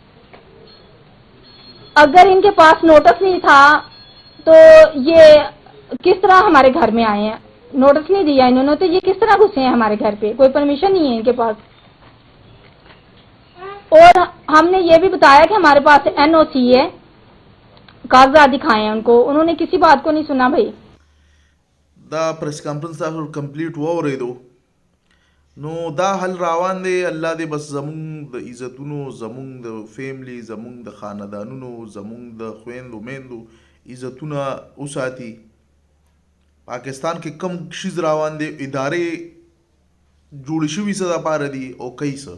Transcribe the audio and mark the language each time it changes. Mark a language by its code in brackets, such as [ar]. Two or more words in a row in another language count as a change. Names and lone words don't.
[ur] اگر ان کے پاس نوٹس نہیں تھا تو یہ کس طرح ہمارے گھر میں آئے ہیں. نوٹس نہیں دیا انہوں نے تو یہ کس طرح گھسے ہیں ہمارے گھر پے، کوئی پرمیشن نہیں ہے ان کے پاس. اور ہم نے یہ بھی بتایا کہ ہمارے پاس این او سی ہے، کاغذات دکھائے ہیں ان کو، انہوں نے کسی بات کو نہیں سنا بھائی. [ps] دا [en] press conference [ps] تاسو کمپلیټ واورېدو نو دا حل روان دی. الله دې بس زمونږ د عزتونو، زمونږ د فیملی، زمونږ د خاندانونو، زمونږ د خویندو میندو عزتونه وساتي. پاکستان کې کم شیز روان دی، ادارې جوړې شوي څه دپاره دي او کوي څه.